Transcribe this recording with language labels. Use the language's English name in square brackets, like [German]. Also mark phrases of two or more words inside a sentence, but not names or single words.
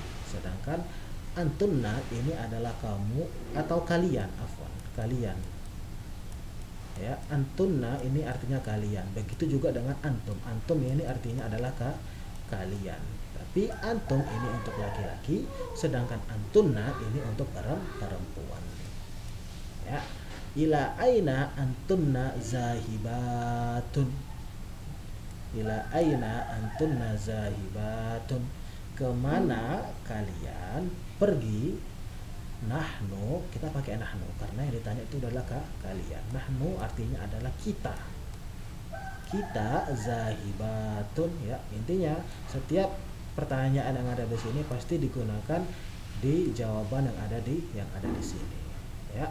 [Indonesian] Sedangkan antunna ini adalah kamu atau kalian, kalian. Ya, antunna ini artinya kalian. Begitu juga dengan antum. Antum ini artinya adalah kalian. Tapi antum ini untuk laki-laki, sedangkan antunna ini untuk perempuan. Ya. [Arabic] إلى أين أنتن ذاهبات. إلى أين أنتن ذاهبات. [Indonesian] Kemana kalian pergi? Nahnu, kita pakai nahnu karena yang ditanya itu adalah kalian. Nahnu artinya adalah kita. Kita zahibatun, ya. Intinya setiap pertanyaan yang ada di sini pasti digunakan di jawaban yang ada di sini, ya.